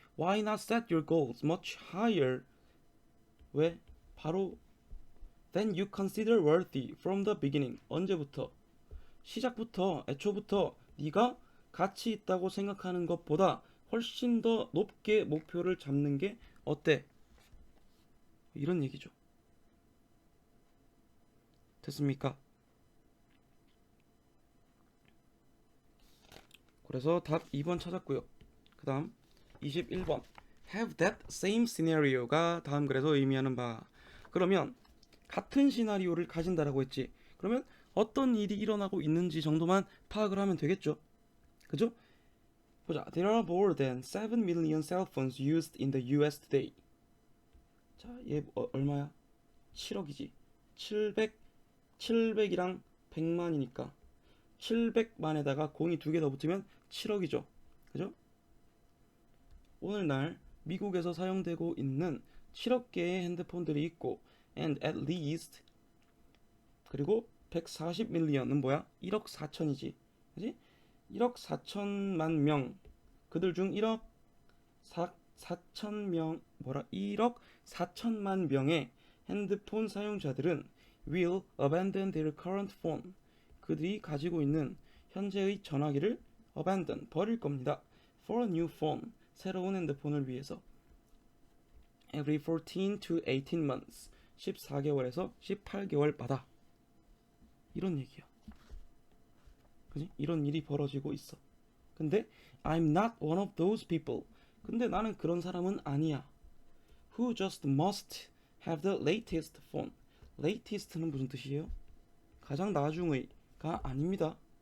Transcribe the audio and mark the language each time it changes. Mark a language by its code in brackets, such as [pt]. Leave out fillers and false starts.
[en] Why not set your goals much higher? [ko] 왜? 바로 [en] Then you consider worthy from the beginning. [ko] 언제부터? 시작부터, 애초부터 네가 가치 있다고 생각하는 것보다 훨씬 더 높게 목표를 잡는 게 어때? 이런 얘기죠. 됐습니까? 그래서 답 2번 찾았고요. 그 다음 21번 [en] Have that same scenario [ko] 가 다음 글에서 의미하는 바. 그러면 같은 시나리오를 가진다라고 했지. 그러면 어떤 일이 일어나고 있는지 정도만 파악을 하면 되겠죠. 그죠? 보자. [en] There are more than 7 million cell phones used in the US today. [ko] 자, 얘 얼마야? 7억이지. 700이랑 100만이니까 700만에다가 공이 두 개 더 붙으면 7억이죠. 그죠? 오늘날 미국에서 사용되고 있는 7억 개의 핸드폰들이 있고 [en] and at least [ko] 그리고 140 밀리언은 뭐야? 1억 4천이지. 그지? 1억 4천만 명. 그들 중 1억 4천 명 1억 4천만 명의 핸드폰 사용자들은 [en] will abandon their current phone. [ko] 그들이 가지고 있는 현재의 전화기를 abandon 버릴 겁니다. [en] for a new phone. [ko] 새로운 핸드폰을 위해서. [en] every 14 to 18 months. [ko] 14개월에서 18개월마다. 이런 얘기야. 그지? 이런 일이 벌어지고 있어. 근데 [en] I'm not one of those people. [ko] 근데 나는 그런 사람은 아니야. [en] Who just must have the latest phone. [ko] latest는 무슨 뜻이에요? 가장 나중의가 아닙니다.